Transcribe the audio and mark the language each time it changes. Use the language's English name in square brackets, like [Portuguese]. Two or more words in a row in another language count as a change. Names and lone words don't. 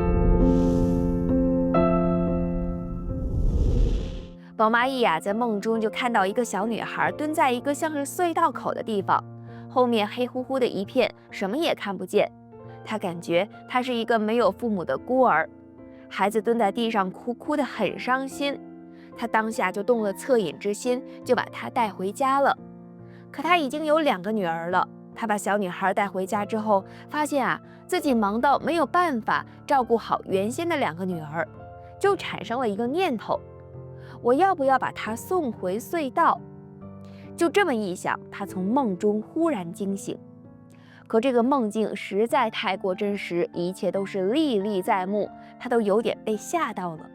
[Chinese] 寶媽 E 啊，在夢中就看到一個小女孩蹲在一個像是隧道口的地方，後面黑乎乎的一片，什麼也看不見。她感覺她是一個沒有父母的孤兒，孩子蹲在地上哭，哭得很傷心。她當下就動了惻隱之心，就把她帶回家了。可她已經有2個女兒了。他把小女孩帶回家之後，發現自己忙到沒有辦法照顧好原先的2個女兒，就產生了一個念頭：我要不要把她送回隧道？就這麼一想，他從夢中忽然驚醒。可這個夢境實在太過真實，一切都是歷歷在目，他都有點被嚇到了。